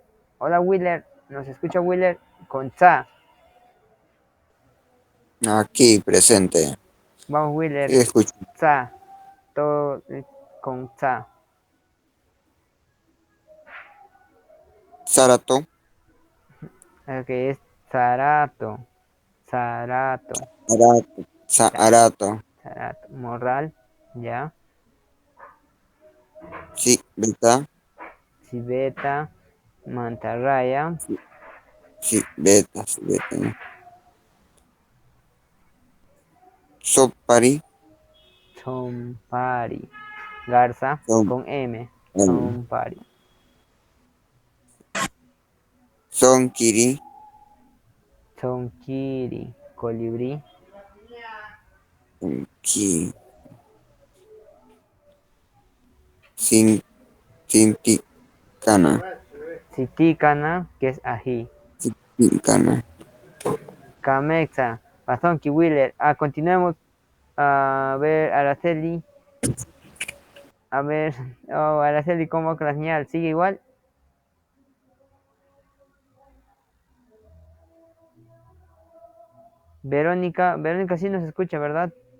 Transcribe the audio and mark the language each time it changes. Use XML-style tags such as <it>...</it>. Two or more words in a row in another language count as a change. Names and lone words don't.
<es>Hola, Wheeler. ¿Nos escucha Wheeler? Con Tza. Aquí presente. Vamos, Sí, Wheeler. escucho. Tza. Todo con Tza. Zarato, Ok, es Zarato. Zarato. Arato, Arato, Zarato. Morral. Ya. sí, beta, Civeta. Mantarraya. sí, beta, sí, beta, ¿no? Sopari, Chompari. Garza. son, Con M. Chompari. Sonkiri, Tonkiri, colibrí, Ki, Sin, Sinticana, Siticana, que es ají, Sinticana, Camexa, Pasonki, Wheeler. Continuemos a ver, Araceli, a ver, oh, Araceli, ¿cómo va con la señal? ¿Sigue igual? Verónica, Verónica sí nos escucha, ¿verdad?</es>